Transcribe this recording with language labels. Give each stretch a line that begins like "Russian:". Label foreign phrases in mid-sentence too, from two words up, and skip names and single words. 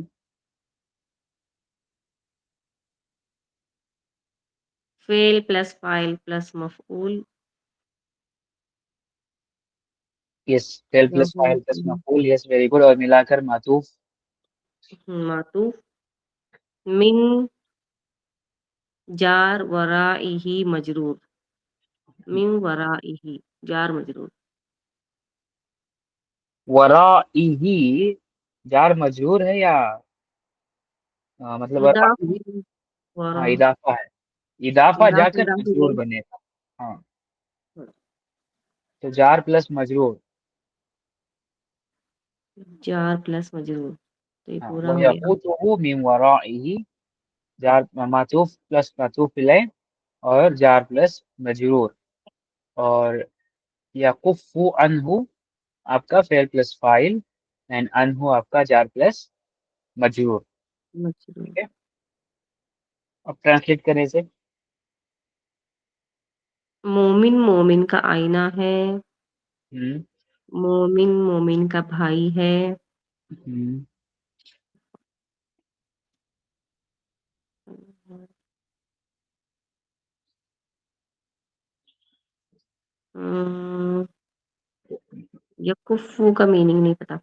Urdu: فعل پلس فاعل پلس مفعول. یس فعل پلس فاعل پلس مفعول.
English: Yes very good.
Urdu: اور ملا کر معطوف. معطوف.
Arabic: من جار ورائہ مجرور، من ورائہ جار مجرور.
Urdu: ورائہ جار مجرور ہے یا مطلب مضاف ورائہ. ہاں ورا، اضافہ ہے. اضافہ جا کر مضاف مجرور الیہ. بنے گا. ہاں تو جار پلس مجرور. جار پلس مجرور، تو یہ ہاں پورا ہو گیا.
Arabic: ویحوتہ من ورائہ
Urdu: جار معطوف پلس معطوف الیہ اور جار پلس مجرور. اور
Arabic: یکف عنہ
Urdu: آپ کا فعل پلس فاعل اینڈ عنہ آپ کا جار پلس मजरूर। मजरूर। ٹھیک ہے، اب ٹرانسلیٹ کریں اسے. مومن مومن کا آئینہ ہے. हम्म مومن مومن کا بھائی ہے. हम्म ہمم، یکفُ کا مینِنگ نہیں پتا.